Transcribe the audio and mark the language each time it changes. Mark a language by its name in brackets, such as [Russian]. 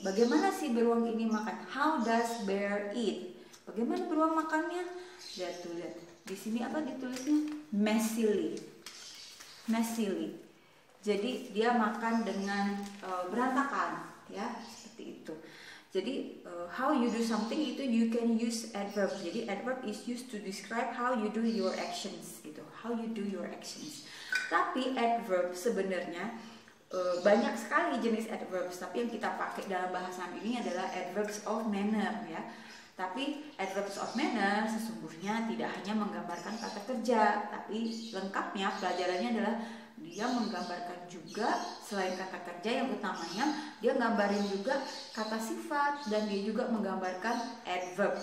[Indonesian] Bagaimana sih beruang ini makan? [English] How does bear eat? [Indonesian] Bagaimana beruang makannya? Lihat tuh, lihat. Di sini apa ditulisnya? Messily. Messily. Jadi dia makan dengan berantakan, ya, seperti itu. Jadi [English] how you do something [Indonesian] itu [English] you can use adverb. [Indonesian] Jadi [English] adverb is used to describe how you do your actions, [Indonesian] gitu. [English] How you do your actions. [Indonesian] Tapi adverb sebenarnya banyak sekali jenis adverbs, tapi yang kita pakai dalam bahasan ini adalah adverbs of manner, ya. Tapi adverbs of manner sesungguhnya tidak hanya menggambarkan kata kerja, tapi lengkapnya pelajarannya adalah dia menggambarkan juga selain kata kerja yang utamanya, dia gambarin juga kata sifat dan dia juga menggambarkan adverb.